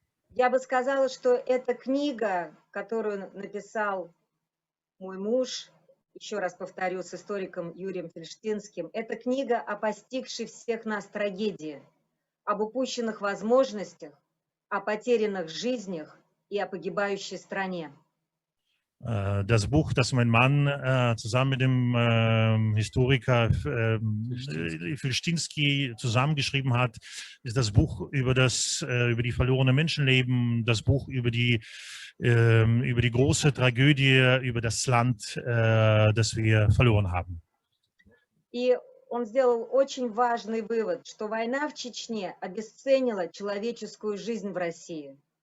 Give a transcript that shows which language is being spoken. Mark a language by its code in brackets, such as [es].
[ru] Я бы сказала, что эта книга, которую написал мой муж, еще раз повторю, с историком Юрием Фельштинским, это книга о постигшей всех нас трагедии, об упущенных возможностях, о потерянных жизнях и о погибающей стране. [de] Das Buch, das mein Mann zusammen mit dem Historiker Filstinski zusammengeschrieben hat, ist das Buch über die verlorenen Menschenleben, das Buch über die große Tragödie, über das Land, das wir verloren haben. [ru] И он сделал очень важный вывод, что война в Чечне обесценила человеческую жизнь в России.